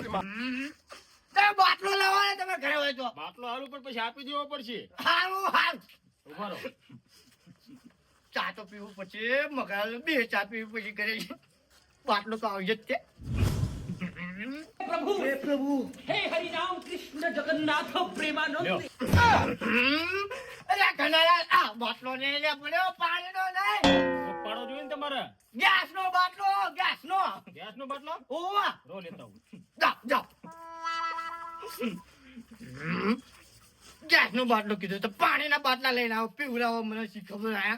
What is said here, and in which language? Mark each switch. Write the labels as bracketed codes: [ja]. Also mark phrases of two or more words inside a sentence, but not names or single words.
[gu] તમે બાટલો લાવો ને તમે ઘરે હોય તો. બાટલો હારું પણ પછી આપી દેવો પડશે. હારું હારું. ઉભા રહો. ચા તો પીવું પછી મગાલ 2 ચા પીવું પછી ઘરે બાટલો તો આવશે જ તે. प्रभु હે પ્રભુ हे हरि राम कृष्ण जगन्नाथ प्रेमानंद લ્યો. અરે ગનાલાલ આ બાટલો ને લે પડ્યો પાણીનો નહીં પાડો જોઈએ ને તમારે. ગેસનો બાટલો ગેસનો. ગેસનો બાટલો ઓવા રો લેતા આવું. જાઓ જાઓ. ગેસનો બાટલો કીધો તો પાણીના બાટલા લઈને આવો પીવડાવો મને શી ખબર આયા.